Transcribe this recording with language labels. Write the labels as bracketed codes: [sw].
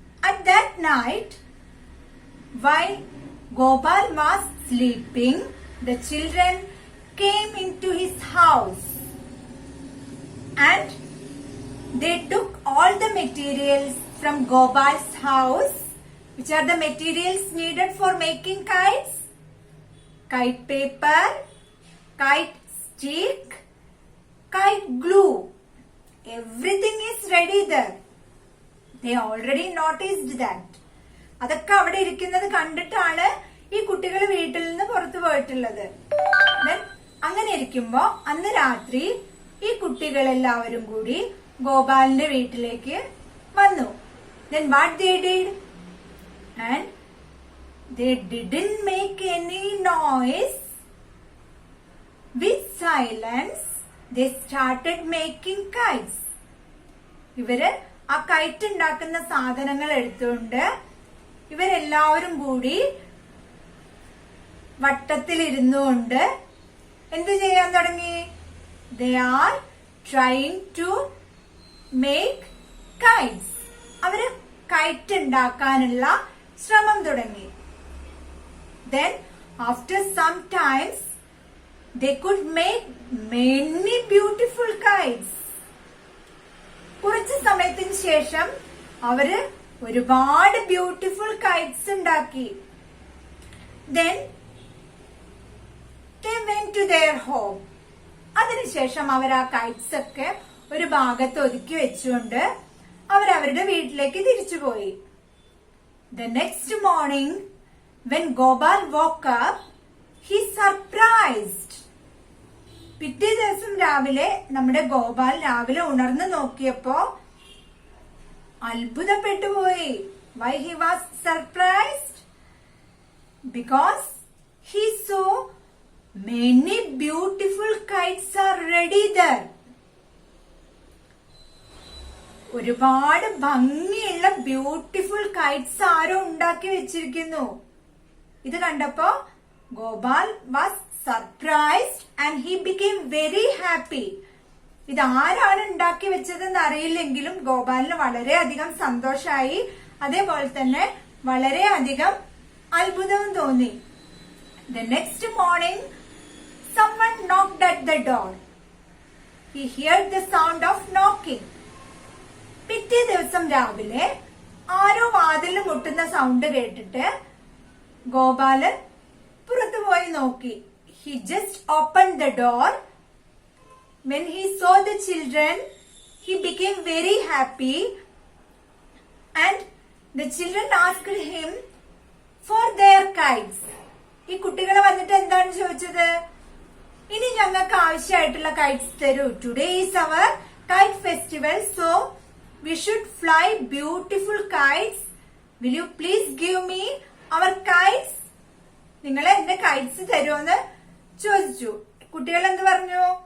[en] At that night, while Gopal was sleeping, the children came into his house and they took all the materials from Gopal's house, which are the materials needed for making kites: kite paper, kite stick, kite glue. Everything is ready there. They already noticed that. [ml] അതൊക്കെ അവിടെ ഇരിക്കുന്നത് കണ്ടിട്ടാണ് ഈ കുട്ടികൾ വീട്ടിൽ നിന്ന് പുറത്തു പോയിട്ടുള്ളത്. അങ്ങനെ ഇരിക്കുമ്പോ അന്ന് രാത്രി ഈ കുട്ടികളെല്ലാവരും കൂടി ഗോപാലിന്റെ വീട്ടിലേക്ക് വന്നു. [en] Then what they did? And they didn't make any noise. With silence, they started making kites. [ml] ഇവര് ആ കൈറ്റ് ഉണ്ടാക്കുന്ന സാധനങ്ങൾ എടുത്തുകൊണ്ട് ഇവരെല്ലാവരും കൂടി വട്ടത്തിലിരുന്നുകൊണ്ട് എന്ത് ചെയ്യാൻ തുടങ്ങി? [en] They are trying to make kites. [ml] അവര് കൈറ്റ് ഉണ്ടാക്കാനുള്ള ശ്രമം തുടങ്ങി. [en] Then after some times they could make many beautiful kites. [ml] കുറച്ച് സമയത്തിന് ശേഷം അവര് ഒരുപാട് ബ്യൂട്ടിഫുൾ കൈറ്റ്സ് ഉണ്ടാക്കി. [en] Then they went to their home. [ml] അതിനുശേഷം അവർ ആ കൈറ്റ്സ് ഒക്കെ ഒരു ഭാഗത്ത് ഒതുക്കി വെച്ചുകൊണ്ട് അവരവരുടെ വീട്ടിലേക്ക് തിരിച്ചുപോയി. [en] The next morning, when Gopal woke up, he surprised. [ml] പിറ്റേ ദിവസം രാവിലെ നമ്മുടെ ഗോപാൽ രാവിലെ ഉണർന്നു നോക്കിയപ്പോ അത്ഭുതപ്പെട്ടുപോയി. [en] Why he was surprised? Because he saw many beautiful kites are ready there. [ml] ഒരുപാട് ഭംഗിയുള്ള ബ്യൂട്ടിഫുൾ കൈറ്റ്സ് ആരോ ഉണ്ടാക്കി വെച്ചിരിക്കുന്നു. ഇത് കണ്ടപ്പോ [en] Gopal was surprised and he became very happy. [ml] ഇത് ആരാണ് ഉണ്ടാക്കി വെച്ചതെന്ന് അറിയില്ലെങ്കിലും ഗോപാലിന് വളരെയധികം സന്തോഷമായി. അതേപോലെ തന്നെ വളരെയധികം അത്ഭുതവും തോന്നി. [en] The next morning, someone knocked at the door. He heard the sound of knocking. [ml] പിറ്റേ ദിവസം രാവിലെ ആരോ വാതിൽ മുട്ടുന്ന സൗണ്ട് കേട്ടിട്ട് ഗോപാല് പുറത്തു പോയി നോക്കി. [en] He just opened the door. When he saw the children, he became very happy and the children asked him for their kites. [ml] ഈ കുട്ടികൾ വന്നിട്ട് എന്താണ് ചോദിച്ചത്? ഇനി ഞങ്ങൾക്ക് ആവശ്യമായിട്ടുള്ള കൈറ്റ്സ് തരൂ. [en] Today is our kite festival, so we should fly beautiful kites. Will you please give me our kites? [ml] നിങ്ങൾ എന്റെ കൈറ്റ്സ് തരുമെന്ന് ചോദിച്ചു. കുട്ടികൾ എന്ത് പറഞ്ഞു?